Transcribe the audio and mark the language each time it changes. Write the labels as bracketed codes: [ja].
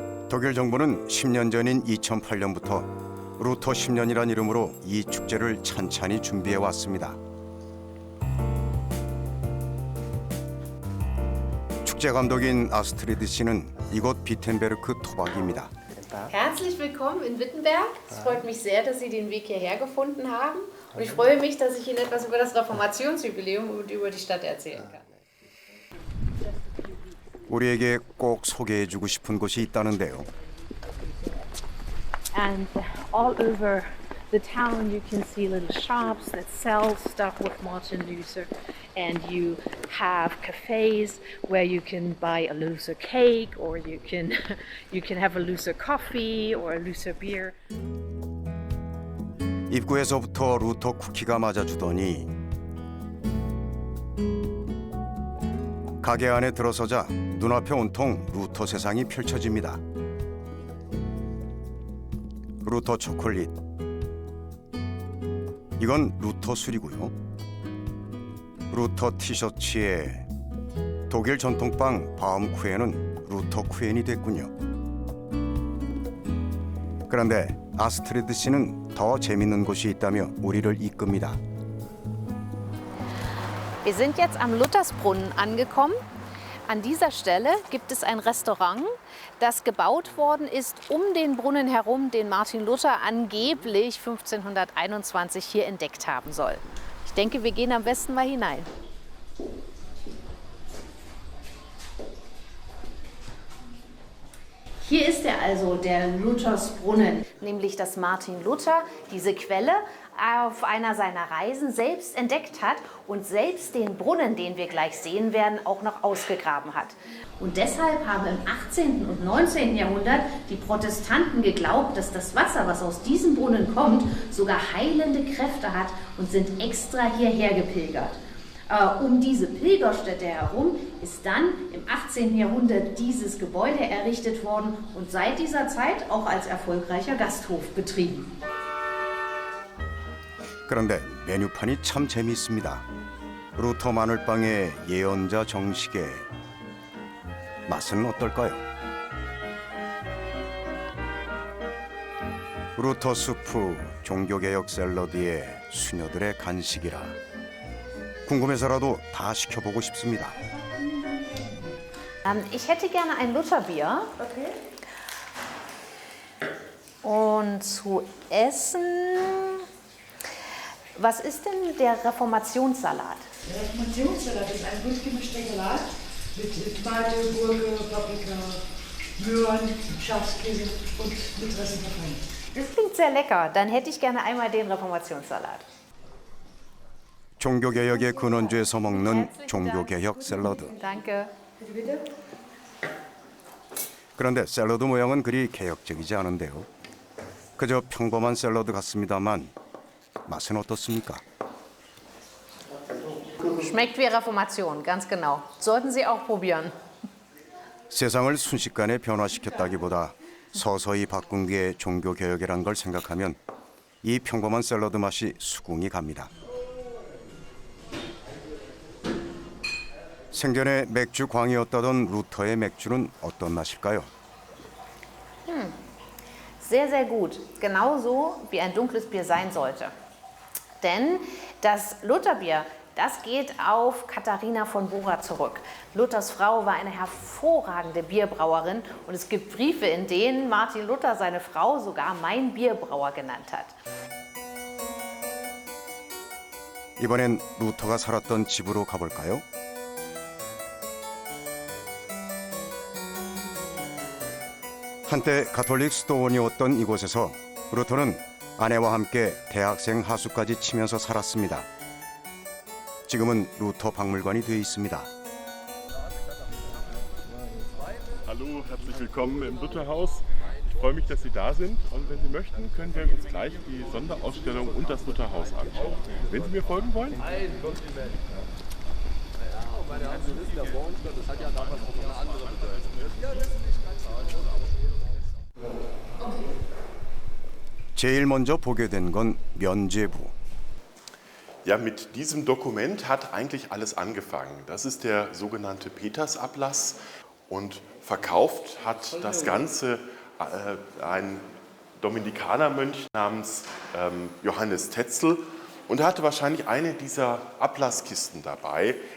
[ko] 독일 정부는 10년 전인 2008년부터 루터 10년이란 이름으로 이 축제를 찬찬히 준비해 왔습니다. 축제 감독인 아스트리드 씨는 이곳 비텐베르크 토박이입니다. [de] Herzlich willkommen in Wittenberg. Es freut mich sehr, dass Sie den Weg hierher gefunden haben. Und ich freue mich, dass ich Ihnen etwas über das Reformationsjubiläum und über die Stadt erzählen kann. [ko] 우리에게 꼭 소개해주고 싶은 곳이 있다는데요. [en] And all over the town you can see little shops that sell stuff with Martin Luther, and you have cafes where you can buy a Luther cake, or you can have a Luther coffee or a Luther beer. [ko] 입구에서부터 루터 쿠키가 맞아주더니 가게 안에 들어서자 눈앞에 온통 루터 세상이 펼쳐집니다. 루터 초콜릿, 이건 루터 술이고요. 루터 티셔츠에 독일 전통빵 바움쿠엔은 루터 쿠엔이 됐군요. 그런데 아스트리드 씨는 더 재밌는 곳이 있다며 우리를 이끕니다. [de] Wir sind jetzt am Luthersbrunnen angekommen. An dieser Stelle gibt es ein Restaurant, das gebaut worden ist um den Brunnen herum, den Martin Luther angeblich 1521 hier entdeckt haben soll. Ich denke, wir gehen am besten mal hinein. Hier ist er also, der Luthersbrunnen. Nämlich, dass Martin Luther diese Quelle auf einer seiner Reisen selbst entdeckt hat und selbst den Brunnen, den wir gleich sehen werden, auch noch ausgegraben hat. Und deshalb haben im 18. und 19. Jahrhundert die Protestanten geglaubt, dass das Wasser, was aus diesem Brunnen kommt, sogar heilende Kräfte hat und sind extra hierher gepilgert. Um diese Pilgerstätte herum ist dann im 18. Jahrhundert dieses Gebäude errichtet worden und seit dieser Zeit auch als erfolgreicher Gasthof betrieben. [ko] 그런데 메뉴판이 참 재미있습니다. 루터 마늘빵의 예언자 정식에 맛은 어떨까요? 루터 수프, 종교개혁 샐러드에 수녀들의 간식이라 궁금해서라도 다 시켜보고 싶습니다. [de] Ich hätte gerne ein Lutherbier. Okay. Und zu essen, was ist denn der Reformationssalat? Der Reformationssalat ist ein gut gemischter Salat mit Tomate, Gurke, Paprika, Möhren, Schafskäse und mit Dressing verfangen. Das klingt sehr lecker. Dann hätte ich gerne einmal den Reformationssalat. [ko] 종교개혁의 근원주에서 먹는 종교개혁 샐러드. [de] Danke. [ko] 그런데 샐러드 모양은 그리 개혁적이지 않은데요. 그저 평범한 샐러드 같습니다만 맛은 어떻습니까? [de] Schmeckt wie Reformation, ganz genau. Sollten Sie auch probieren. [ko] 세상을 순식간에 변화시켰다기보다 서서히 바꾼 게 종교개혁이란 걸 생각하면 이 평범한 샐러드 맛이 수긍이 갑니다. 생전에 맥주 광이었다던 루터의 맥주는 어떤 맛일까요? [de] Sehr, sehr gut. Genauso wie ein dunkles Bier sein sollte. Denn das Lutherbier, das geht auf Katharina von Bora zurück. Luthers Frau war eine hervorragende Bierbrauerin und es gibt Briefe, in denen Martin Luther seine Frau sogar mein Bierbrauer genannt hat. [ko] 이번엔 루터가 살았던 집으로 가볼까요? 한때 가톨릭 수도원이었던 이곳에서 루터는 아내와 함께 대학생 하수까지 치면서 살았습니다. 지금은 루터 박물관이 되어 있습니다. [de] Hallo, herzlich willkommen im Lutherhaus. Ich freue mich, dass Sie da sind und wenn Sie möchten, können wir uns gleich die Sonderausstellung und das Lutherhaus anschauen. Wenn Sie mir folgen wollen? [ko] 제일 먼저 보게 된 건 면죄부. [de] Ja, mit diesem Dokument hat eigentlich alles angefangen. Das ist der sogenannte Petersablass und verkauft hat das Ganze ein Dominikanermönch namens Johannes Tetzel und er hatte wahrscheinlich eine dieser Ablasskisten dabei.